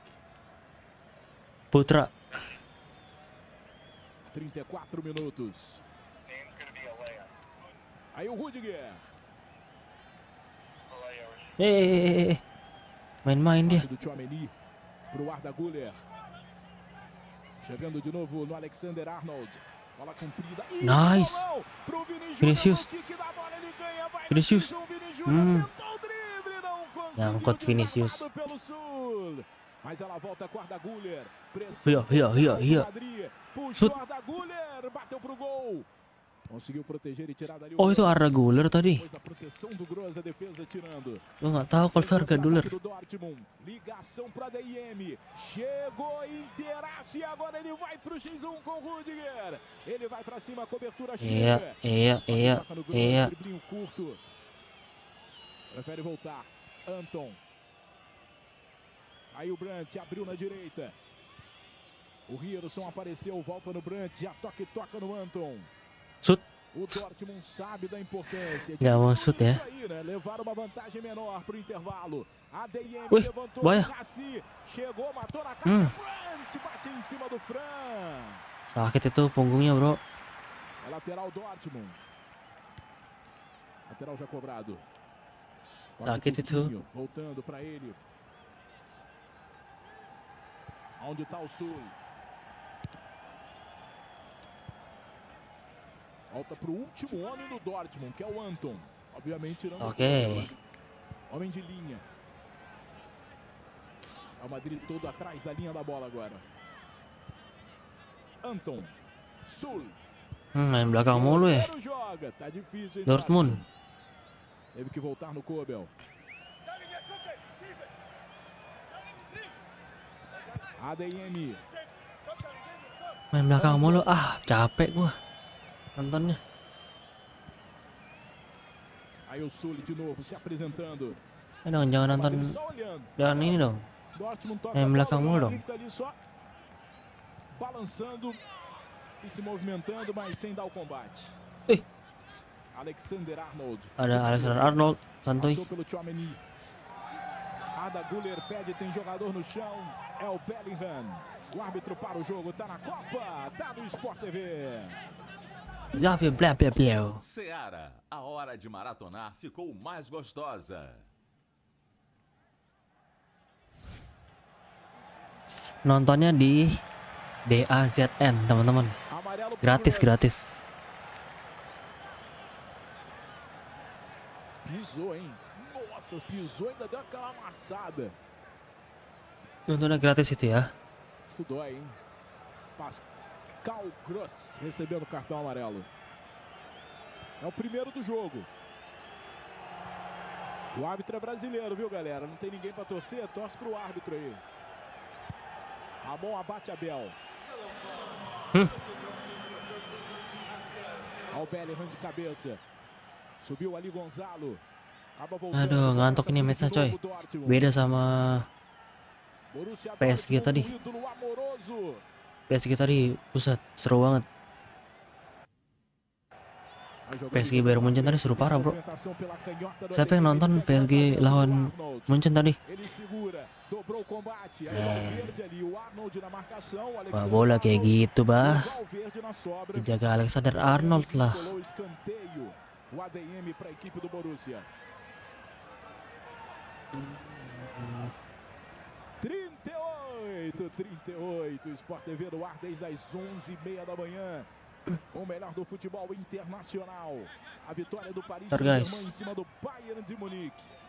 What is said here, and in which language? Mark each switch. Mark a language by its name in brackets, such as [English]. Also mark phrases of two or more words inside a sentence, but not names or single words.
[Indonesian] Putra. [Portuguese] 34 minutos. Aí o Rudiger. [Indonesian] Main-main dia. [Portuguese] Passe do Tchouaméni pro Arda Güler. Chegando de novo no Alexander Arnold. Bola comprida. [English] Nice. [Portuguese] Pro Vinicius. Kick da bola, ele ganha, vai Vinicius. Vini Júnior tentou o drible, não conseguiu. [Indonesian] Nyangkut Vinicius. [Portuguese] Desarmado pelo Sul. Mas ela volta com Arda Güler. [Indonesian] Iya. [Portuguese] Puxou Arda Güler, bateu pro gol. Conseguiu proteger e tirar dali. [Indonesian] Oh, itu Arda Güler tadi. [Portuguese] Depois da proteção do Gross, a defesa tirando. [Indonesian] Gue nggak tahu kalau itu Arda Güler. [Portuguese] Ligação para DM. Chegou inteiraço e agora ele vai pro X1 com o Rudiger. Ele vai para cima, a cobertura chega. Iya. Driblinho curto. Prefere voltar. Anton. Aí o Brandt abriu na direita. O Rierson apareceu, volta no Brandt, já toca no Anton. [Indonesian] Sut. [Portuguese] O Dortmund sabe da importância. [Indonesian] Nggak mau shoot ya. [Portuguese] Isso aí, né? Levar uma vantagem menor pro intervalo. ADM Wih, levantou boia. o Rassi. Chegou, matou na caixa. Brandt bate em cima do Fran. [Indonesian] Sakit itu punggungnya, bro. [Portuguese] É lateral Dortmund. Lateral já cobrado. [Indonesian] Sakit itu. [Portuguese] Voltando para ele. Onde está o Sul? Volta para o último homem do Dortmund, que é o Anton. Obviamente tirando Ok. homem de linha. É o Madrid todo atrás da linha da bola agora. Anton. Sul. [Indonesian] Main belakang mulu ya. [Portuguese] Joga. Tá difícil, hein, Dortmund. Teve que voltar no Kobel. ADM. [Indonesian] Main belakang mulu. Capek gua nontonnya. [Portuguese] Aí o Sul de novo se apresentando. [Indonesian] Jangan nonton. Jangan ini dong. [Portuguese] Dortmund toca [Indonesian] Main belakang mulu dong. [Portuguese] fica ali só balançando e se movimentando, mas sem dar o combate. Alexander Arnold. [Indonesian] Ada Alexander Arnold, santuy. [Portuguese] Passou pelo Tchouaméni. Arda Güler pede, tem jogador no chão. É o Bellingham. O árbitro para o jogo, tá na Copa, tá no Sport TV. Xavi blá blá blá. Seara, a hora de maratonar ficou mais gostosa. [Indonesian] Nontonnya di DAZN teman-teman. Gratis. [Portuguese] Pisou, hein? Nossa, pisou, ainda deu aquela amassada. [Indonesian] Nontonnya gratis itu ya. [Portuguese] Isso dói, hein? Pascal Gross recebendo o cartão amarelo. É o primeiro do jogo. O árbitro é brasileiro, viu, galera? Não tem ninguém pra torcer, torce pro árbitro aí. Ramon abate Abel. Ao Bellingham de cabeça. Subiu ali Gonzalo. [Indonesian] Aduh, ngantuk ini matchnya coy. Beda sama PSG tadi. PSG tadi, buset, seru banget. PSG Bayern Munchen tadi seru parah, bro. Siapa yang nonton PSG lawan Munchen tadi? Wah, bola kayak gitu, bah. Dijaga Alexander Arnold lah. [Portuguese] O ADM para a equipe do Borussia. 38, Sport TV no ar desde as 11h30 da manhã. O melhor do futebol internacional. A vitória do Paris Saint-Germain em cima do Bayern de Munique.